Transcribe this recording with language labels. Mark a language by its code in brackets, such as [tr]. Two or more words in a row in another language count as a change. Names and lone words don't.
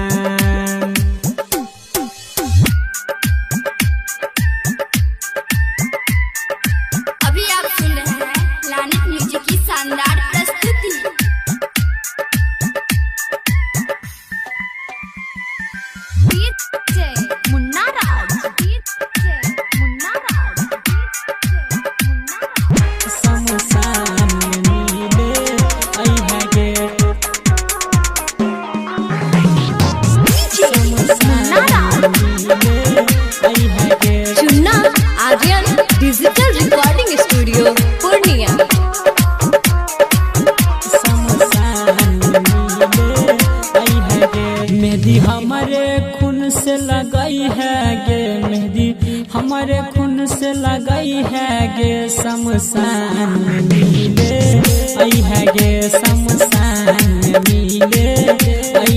[hi] अभी आप सुन रहे हैं लानिक म्यूजिक की शानदार प्रस्तुति। मुन्ना राज मुन्ना राज समसान नीले आई है गे चुन्ना आर्यन डिजिटल रिकॉर्डिंग स्टूडियो पूर्णिया। मेहंदी हमारे खून से लगाई है गे मेहंदी हमारे खून से लगाई है गे शमशान मिले आई है गे शमशान मिले आई